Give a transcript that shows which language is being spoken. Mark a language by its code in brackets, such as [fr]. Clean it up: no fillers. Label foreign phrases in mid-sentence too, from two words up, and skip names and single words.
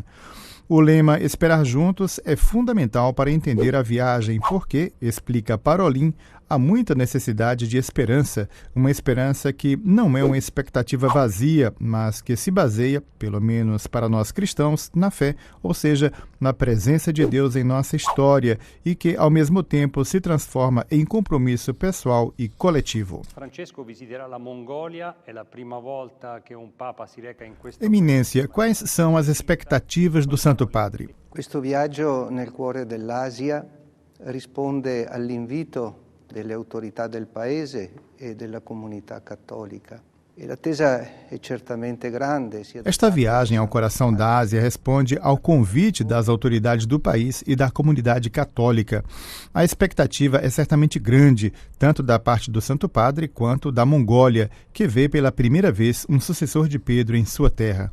[pt] O lema Esperar Juntos é fundamental para entender a viagem porque, explica Parolin, há muita necessidade de esperança, uma esperança que não é uma expectativa vazia, mas que se baseia, pelo menos para nós cristãos, na fé, ou seja, na presença de Deus em nossa história e que, ao mesmo tempo, se transforma em compromisso pessoal e coletivo. [it] Francesco visiterà la Mongolia, è la prima volta che un papa si reca in questo. [pt] Eminência, quais são as expectativas do Santo Padre? [it] Questo viaggio nel cuore dell'Asia risponde all'invito delle autorità del paese e della comunità cattolica. [pt] Esta viagem ao coração da Ásia responde ao convite das autoridades do país e da comunidade católica. A expectativa é certamente grande, tanto da parte do Santo Padre quanto da Mongólia, que vê pela primeira vez um sucessor de Pedro em sua terra.